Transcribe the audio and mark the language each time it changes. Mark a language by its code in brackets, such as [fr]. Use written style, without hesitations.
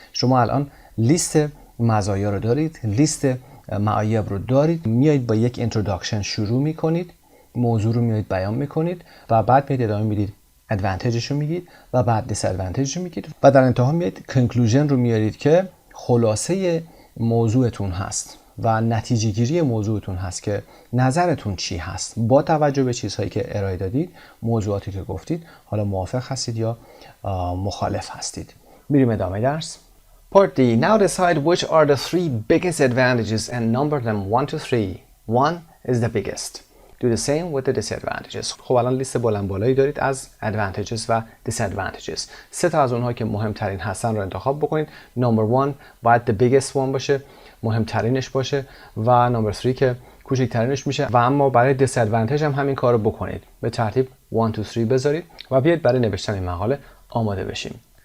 [fa] شما الان لیست مزایا رو دارید، لیست معایب رو دارید، میایید با یک اینتروداکشن شروع میکنید، موضوع رو میایید بیان میکنید و بعد میایید ادامه میدید، ادوانتیجش رو میگید و بعد دیسادوانتیجش رو میگید و در انتها میایید کنکلوژن رو میارید که خلاصه موضوعتون هست و نتیجه گیری موضوعتون هست که نظرتون چی هست با توجه به چیزهایی که ارائه دادید، موضوعاتی که گفتید، حالا موافق هستید یا مخالف هستید. میریم ادامه درس. Part D. [en] Now decide which are the 3 biggest advantages and number them 1 to 3. 1 is the biggest. Do the same with the disadvantages. [fa] خب الان لیست بلند بالایی دارید از advantages و disadvantages. 3 تا از اونها که مهمترین هستن رو انتخاب بکنید. Number 1 باید [en] the biggest one [fa] باشه، مهمترینش باشه و نمبر 3 که کوچکترینش میشه و اما برای disadvantage هم همین کارو بکنید. به ترتیب 1 to 3 بذارید و بیاید برای نوشتن این مقاله آماده بشیم.